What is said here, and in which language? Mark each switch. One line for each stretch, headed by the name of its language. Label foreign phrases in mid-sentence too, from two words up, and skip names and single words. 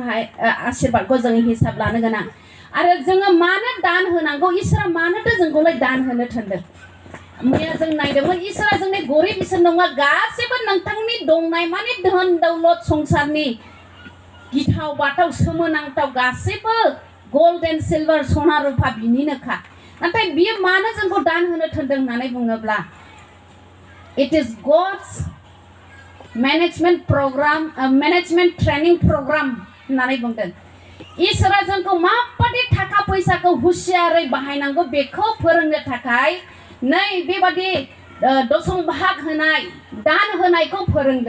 Bodo: जों हिसाब लानो गोनां आरो जोङो मानो दान होनांगौ इसोरा मानोथो जोंखौलाय दान होनो थोनदों मैया जों नायदोंमोन इसोरा जोंनि गरिब इसोर नङा गासैबो नोंथांनि दंनाय माने धोन दौलत संसारनि गिथाव बाथाव सोमोनांथाव गासैबो
English: gold and silver
Bodo: सना रुफा बिनिनोखा नाथाय बियो मानो जोंखौ दान होनो थोनदों होननानै बुङोब्ला
English: it is God's management training program
Bodo: होननानै बुंदों इसोरा जोंखौ माबादि थाखा फैसाखौ हुसियारै बाहायनांगौ बेखौ फोरोंनो थाखाय नै बेबादि दशम भाग होनाय दान होनायखौ फोरोंदों